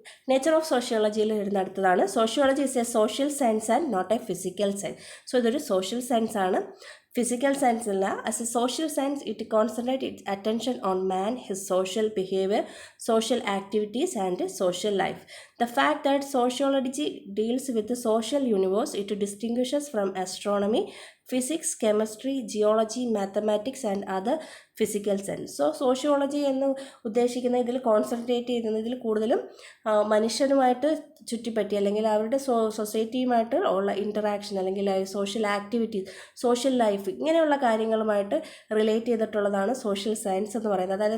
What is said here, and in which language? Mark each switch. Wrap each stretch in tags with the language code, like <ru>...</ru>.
<ml>Nature of സോഷ്യോളജിയിൽ വരുന്ന അടുത്തതാണ്</ml> <en>Sociology is a social science and not a physical science.</en> <ml>So ഇതൊരു social science ആണ്, physical science അല്ല.</ml> <en>As a social science it concentrate its attention on man, his social behaviour, social activities and social life. The fact that sociology deals with the social universe, it distinguishes from astronomy, physics, chemistry, geology, mathematics and other physical science.</en> <ml>So sociology എന്ന് ഉദ്ദേശിക്കുന്ന ഇതിൽ concentrate ചെയ്യുന്നതിൽ കൂടുതലും മനുഷ്യരുമായിട്ട് ചുറ്റിപ്പറ്റി അല്ലെങ്കിൽ അവരുടെ സൊസൈറ്റിയുമായിട്ട് ഉള്ള interaction അല്ലെങ്കിൽ സോഷ്യൽ ആക്ടിവിറ്റീസ്, സോഷ്യൽ ലൈഫ് ഇങ്ങനെയുള്ള കാര്യങ്ങളുമായിട്ട് റിലേറ്റ് ചെയ്തിട്ടുള്ളതാണ് സോഷ്യൽ സയൻസ് എന്ന് പറയുന്നത്.</ml>